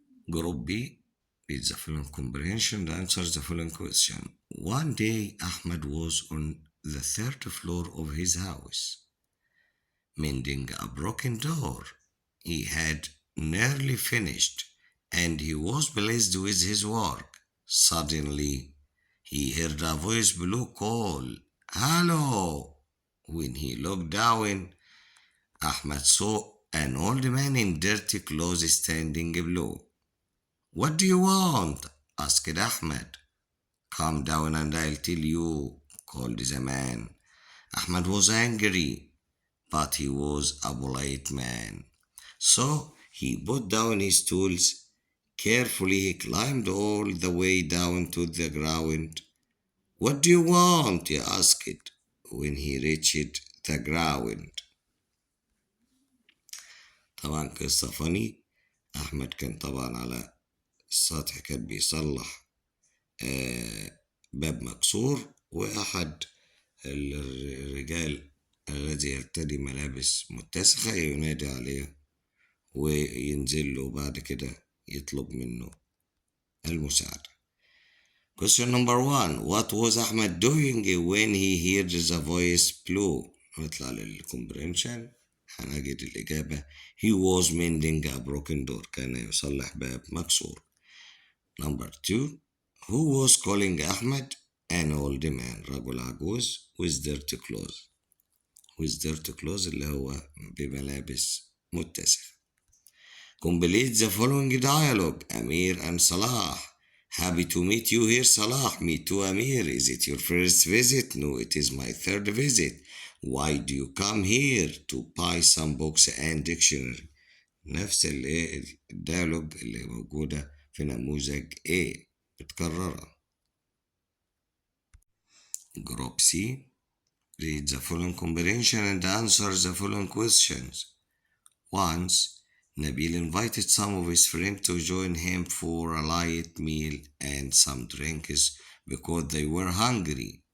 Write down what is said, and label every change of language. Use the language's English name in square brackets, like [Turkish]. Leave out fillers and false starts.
[English] Group B reads the following comprehension and answers the following question. One day Ahmed was on the third floor of his house mending a broken door. He had nearly finished and he was pleased with his work. Suddenly, he heard a voice below call, Hello! When he looked down, Ahmed saw an old man in dirty clothes standing below. What do you want? Asked Ahmed. Come down and I'll tell you, called the man. Ahmed was angry, but he was a polite man. So he put down his tools. Carefully he climbed all the way down to the ground. What do you want? He asked when he reached the ground. [Arabic] طبعا قصة فني. أحمد كان طبعا على السطح كان بيصلح باب مكسور، وأحد الرجال الذي يرتدي ملابس متسخة ينادي عليه وينزل له بعد كده يطلب منه المساعدة. [English] Question number 1. What was Ahmed doing when he heard the voice below؟ [Arabic] نطلع للcomprehension هنجد الإجابة [English] He was mending a broken door، [Arabic] كان يصلح باب مكسور. [English] Number 2. Who was calling Ahmed؟ An old man، [Arabic] رجل عجوز [English] with dirty clothes. with dirty clothes [Arabic] اللي هو بملابس متسخة. [English] Complete the following dialogue. Amir and Salah. Happy to meet you here, Salah. Me too, Amir. Is it your first visit? No, it is my third visit. Why do you come here? To buy some books and dictionary. [Arabic] نفس الديالوج اللي موجودة في نموذج A متكررة. [English] Group C. Read the following comprehension and answer the following questions. Once, Nabil invited some of his friends to join him for a light meal and some drinks because they were hungry.